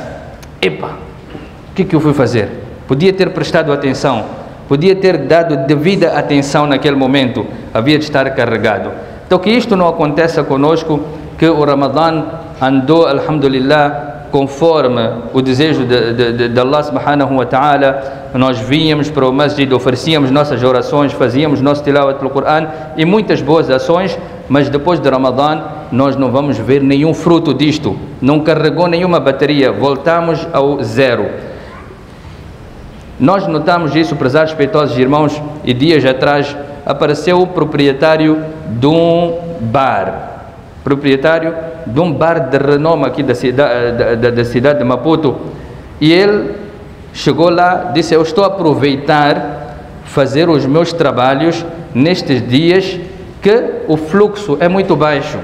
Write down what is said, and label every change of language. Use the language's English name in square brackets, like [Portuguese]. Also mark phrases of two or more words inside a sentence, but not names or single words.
[Portuguese] Epa, o que eu fui fazer? Podia ter prestado atenção, podia ter dado devida atenção naquele momento, havia de estar carregado. Então que isto não aconteça conosco, que o Ramadã andou, alhamdulillah, conforme o desejo de [Arabic] الله سبحانه وتعالى. [Portuguese] Nós vínhamos para o masjid, oferecíamos nossas orações, fazíamos nosso tilawat do Coran e muitas boas ações, mas depois de Ramadã nós não vamos ver nenhum fruto disto, não carregou nenhuma bateria, voltamos ao zero. Nós notamos isso, prezados respeitosos irmãos, e dias atrás apareceu o proprietário de um bar, de renome aqui da cidade de Maputo, e ele chegou lá, disse: eu estou a aproveitar fazer os meus trabalhos nestes dias que o fluxo é muito baixo.